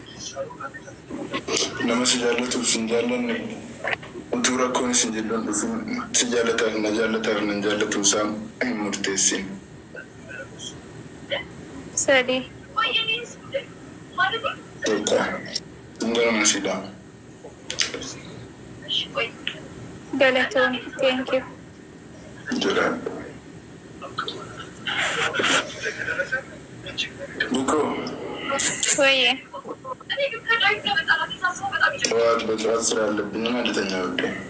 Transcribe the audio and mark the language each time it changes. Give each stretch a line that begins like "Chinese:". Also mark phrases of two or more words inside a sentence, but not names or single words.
Oromo: Nama si jaallatuuf sin jaallanne utuu rakkoon isin jedhan dhufin si jaallataaf na jaallatu isaa hin murteessin. Sadi. Tokko. Hundaruma sidhaa. Galatoon.
English: Thank you.
Oromo: Jedhaa. Bukoo. Wayye.
Amharic: በጠዋት ስራ አለብኝ እና ልተኛ ወደ